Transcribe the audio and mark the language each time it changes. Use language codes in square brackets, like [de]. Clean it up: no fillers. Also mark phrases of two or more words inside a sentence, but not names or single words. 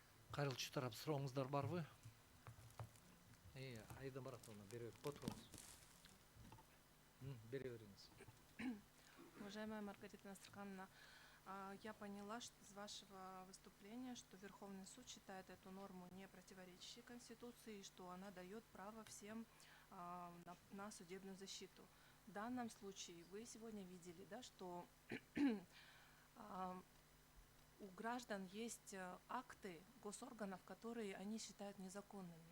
[ky] Кайрылчу тарап сурооңуздар барбы? Айда Маратовна, бере отырыңыз. Бере беріңіз. [ru] Уважаемая Маргарита Насырхановна, я поняла из вашего выступления, что Верховный суд считает эту норму не противоречащей Конституции и что она дает право всем на судебную защиту. В данном случае вы сегодня видели, да, что у граждан есть акты госорганов, которые они считают незаконными.